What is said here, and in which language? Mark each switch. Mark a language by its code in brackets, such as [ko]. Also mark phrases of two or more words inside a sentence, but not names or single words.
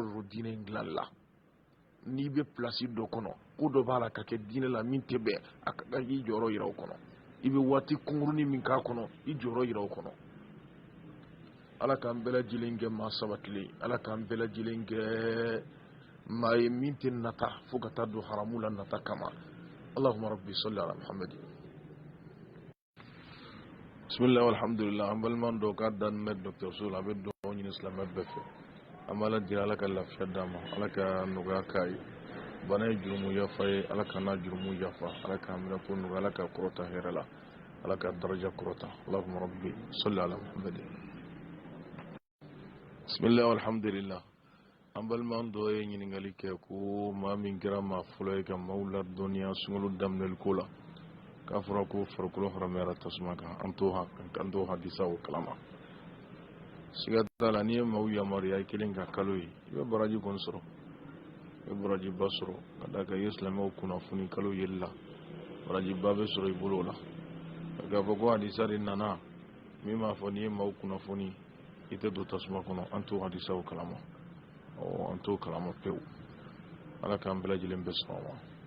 [bm] do diinɛ in dilanli la n'i bɛ pilasi dɔ kɔnɔ ko dɔ b'a la ka kɛ diinɛ la min tɛ bɛn a ka kan k'i jɔyɔrɔ yira o kɔnɔ i bɛ waati kunkurunin min k'a kɔnɔ i jɔyɔrɔ yira o kɔnɔ ala k'an bɛɛ lajɛlen kɛ maa sabatilen ala k'an bɛɛ lajɛlen kɛ maa ye min tɛ nata fo ka taa don haramu la nata kama [ar] اللهم رب صل على محمد بسم الله والحمد لله [bm] an baliman dɔ k'a daminɛ dɔgɔtɔrɔso la a bɛ dugawu ɲini silamɛ bɛɛ fɛ an b'a la deli ala ka lafiya d'a ma ala ka nɔgɔya k'a ye bana ye jurumu yafa ye ala ka n'a jurumu yafa ala k'a minɛ ko nɔgɔya ala ka kɔrɔta hɛrɛ la ala ka daraja kɔrɔta [ar] اللهم رب صل على محمد بسم الله والحمد لله [bm] an baliman dɔ ye ɲininkali kɛ ko maa min kɛra maa fɔlɔ ye ka maaw ladɔnniya sunkalo daminɛli ko la k'a fɔra ko farikolo haramuyara tasuma kan an t'o hadisaw kalama siga t'a la n'i ye maaw yamaruya i kelen ka kalo ye i bɛ baraji kɔni sɔrɔ i bɛ barajiba sɔrɔ ka d'a kan i ye silamɛw kunnafoni kalo yeli la barajiba bɛ sɔrɔ i bolo o la k'a fɔ ko hadisa de nana min b'a fɔ n'i ye maaw kunnafoni i tɛ don tasuma kɔnɔ an t'o hadisaw kalama an t'o kalama pewu ala k'an bɛɛ lajɛlen bɛ sɔn ma